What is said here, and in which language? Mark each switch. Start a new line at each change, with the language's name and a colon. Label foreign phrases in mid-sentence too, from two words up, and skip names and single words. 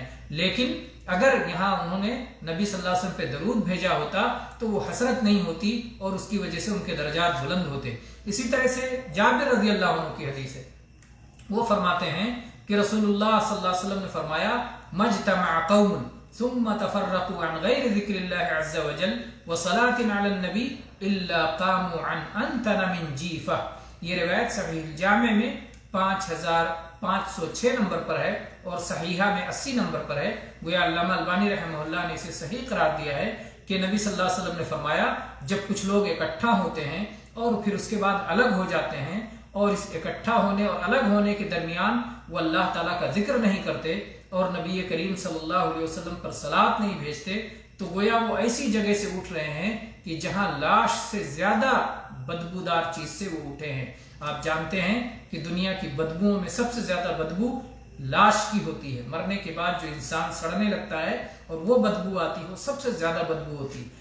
Urdu: لیکن اگر یہاں انہوں نے نبی
Arabic: صلى الله عليه وسلم
Urdu: پہ درود بھیجا ہوتا تو وہ حسرت نہیں ہوتی اور اس کی وجہ سے ان کے درجات بلند ہوتے. اسی طرح سے جابر
Arabic: رضي الله عنه
Urdu: کی حدیث ہے، وہ فرماتے ہیں کہ رسول اللہ
Arabic: صلى الله عليه وسلم
Urdu: نے فرمایا,
Arabic: ما اجتمع قوم ثم تفرقوا عن غير ذكر الله عز وجل وصلاة على نبي إلا قاموا عن أنتن من جيفة.
Urdu: یہ روایت صحیح جامع میں 5506 نمبر پر ہے اور صحیحہ میں 80 نمبر پر ہے. گویا علامہ البانی رحمہ اللہ نے اسے صحیح قرار دیا ہے کہ نبی
Arabic: صلى الله عليه وسلم
Urdu: نے فرمایا، جب کچھ لوگ اکٹھا ہوتے ہیں اور پھر اس کے بعد الگ ہو جاتے ہیں اور اس اکٹھا ہونے اور الگ ہونے کے درمیان وہ اللہ تعالیٰ کا ذکر نہیں کرتے اور نبی کریم
Arabic: صلی اللہ علیہ وسلم
Urdu: پر صلاۃ نہیں بھیجتے، تو گویا وہ ایسی جگہ سے اٹھ رہے ہیں کہ جہاں لاش سے زیادہ بدبودار چیز سے وہ اٹھے ہیں۔ آپ جانتے ہیں کہ دنیا کی بدبوؤں میں سب سے زیادہ بدبو لاش کی ہوتی ہے، مرنے کے بعد جو انسان سڑنے لگتا ہے اور وہ بدبو آتی ہے، وہ سب سے زیادہ بدبو ہوتی ہے۔